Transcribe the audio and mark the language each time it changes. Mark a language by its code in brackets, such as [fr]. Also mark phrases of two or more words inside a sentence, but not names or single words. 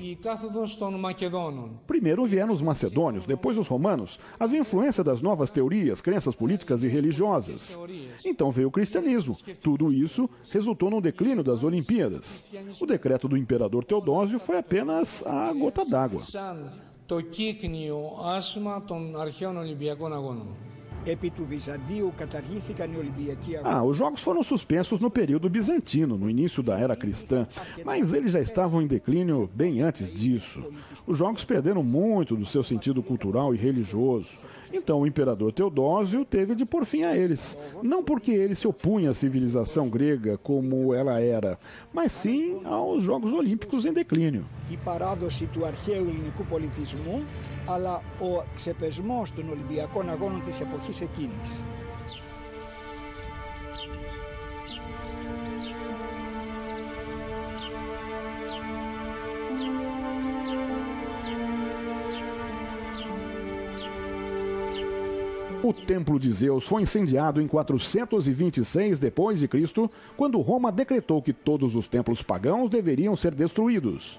[pt] Primeiro vieram os macedônios, depois os romanos. Havia influência das novas teorias, crenças políticas e religiosas. Então veio o cristianismo. Tudo isso resultou no declínio das Olimpíadas. O decreto do imperador Teodósio foi apenas a gota d'água. [el] Το κύκνιο άσμα των αρχαίων Ολυμπιακών Αγώνων. [pt] Os jogos foram suspensos no período bizantino, no início da era cristã, mas eles já estavam em declínio bem antes disso. Os jogos perderam muito do seu sentido cultural e religioso. Então o imperador Teodósio teve de pôr fim a eles. Não porque ele se opunha à civilização grega como ela era, mas sim aos Jogos Olímpicos em declínio. [el] Αλλά ο ξεπεσμός των Ολυμπιακών Αγώνων της εποχής εκείνης. [pt] O Templo de Zeus foi incendiado em 426 d.C., quando Roma decretou que todos os templos pagãos deveriam ser destruídos.